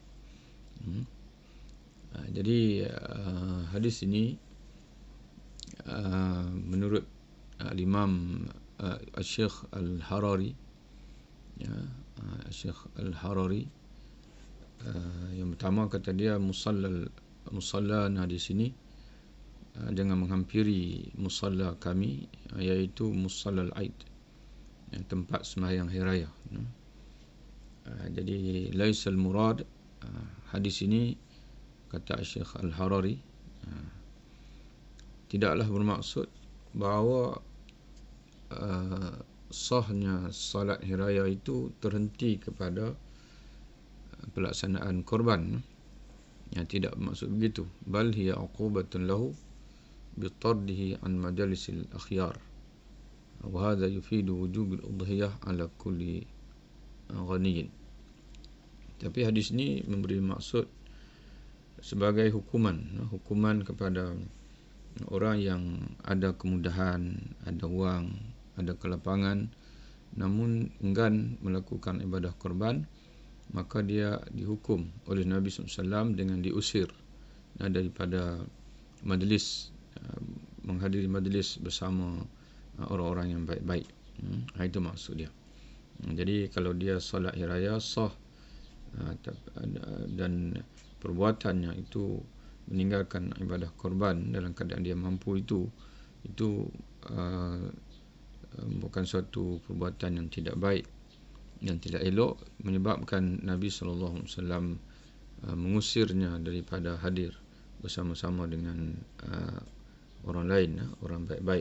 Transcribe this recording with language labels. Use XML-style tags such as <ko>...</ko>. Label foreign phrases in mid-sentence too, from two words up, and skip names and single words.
<ms>Jadi hadis ini menurut Imam Syekh Al-Harari, Syekh Al-Harari, yang pertama kata dia musallana di sini, jangan menghampiri musalla kami, iaitu</ms> <ar>مصلى العيد,</ar> <ms>tempat sembahyang hari raya. Jadi</ms> <ar>ليس المراد,</ar> <ms>hadis ini kata Syekh Al-Harari, tidaklah bermaksud bahawa sahnya salat hari raya itu terhenti kepada pelaksanaan korban. Yang tidak bermaksud begitu.</ms> <ar>بل هي عقوبة له بطرده عن مجالس الأخيار. وهذا يفيد وجوب الأضحية على كل غني.</ar> <ms>Tapi hadis ini memberi maksud sebagai hukuman kepada orang yang ada kemudahan, ada wang, ada kelapangan, namun enggan melakukan ibadah korban, maka dia dihukum oleh Nabi SAW dengan diusir daripada majlis, menghadiri majlis bersama orang-orang yang baik-baik. Itu maksud dia. Jadi kalau dia solat hari raya sah, dan perbuatannya itu meninggalkan ibadah korban dalam keadaan dia mampu, itu bukan suatu perbuatan yang tidak baik dan tidak elok, menyebabkan Nabi SAW mengusirnya daripada hadir bersama-sama dengan orang lain, orang baik-baik.</ms>